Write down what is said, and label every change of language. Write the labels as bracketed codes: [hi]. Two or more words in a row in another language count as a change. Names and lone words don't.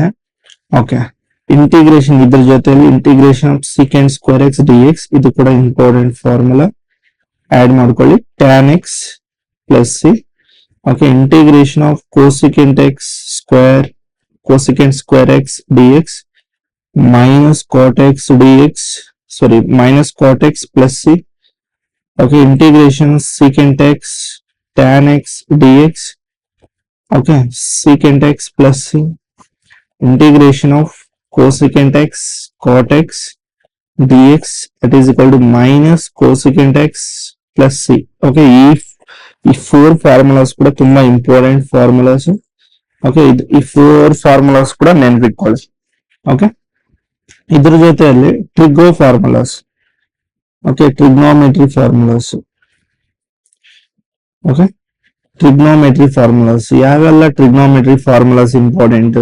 [kn] ಓಕೆ, ಇಂಟಿಗ್ರೇಷನ್ ಇದ್ರ ಜೊತೆಲಿ [en] integration of secant square x DX, [kn] ಇದು ಕೂಡ [en] important formula, [kn] ಆಡ್ ಮಾಡ್ಕೊಳ್ಳಿ. [en] tan x plus c. Okay, integration of cosecant x square x DX minus cot x dx, sorry, minus cot x plus c. Okay, integration secant x tan x dx. Okay, secant x plus c. Integration of cosecant x cot x dx, that is equal to minus cosecant x plus c. [kn] Okay, ಈ 4 ಫಾರ್ಮುಲಾಸ್ ಕೂಡ ತುಂಬಾ [en] important formulas. [kn] ಓಕೆ, ಈ 4 ಫಾರ್ಮುಲಾಸ್ ಕೂಡ ನೆನ್ಪಿಟ್ಕೊಳ್ಳಿ. ಓಕೆ, ಇದ್ರ ಜೊತೆಯಲ್ಲಿ [en] trigo formulas. Okay, trigonometry formulas. [kn] ಓಕೆ, [en] trigonometry formulas [kn] ಯಾವೆಲ್ಲ [en] trigonometry formulas important?